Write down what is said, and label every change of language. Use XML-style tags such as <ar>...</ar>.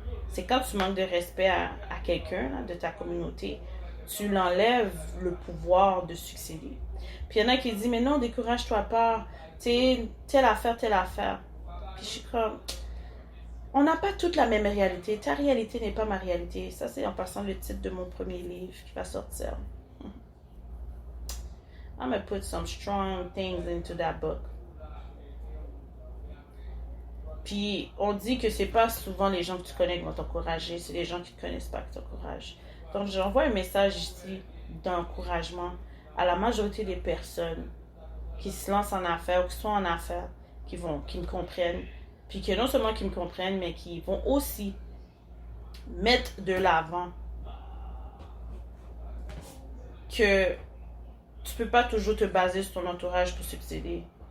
<fr>C'est quand tu manques de respect à quelqu'un de ta communauté, tu l'enlèves le pouvoir de succéder. Puis il y en a qui disent, mais non, décourage-toi pas. Tu sais, telle affaire, telle affaire. Puis je suis comme, on n'a pas toute la même réalité. Ta réalité n'est pas ma réalité. Ça, c'est en passant le titre de mon premier livre qui va sortir.</fr> <en>I'm gonna put some strong things into that book.</en> <fr>Puis, on dit que c'est pas souvent les gens que tu connais qui vont t'encourager, c'est les gens qui te connaissent pas qui t'encouragent. Donc, j'envoie un message ici d'encouragement à la majorité des personnes qui se lancent en affaires ou qui sont en affaires, qui me comprennent, puis que non seulement qui me comprennent, mais qui vont aussi mettre de l'avant que tu peux pas toujours te baser sur ton entourage pour succéder.</fr>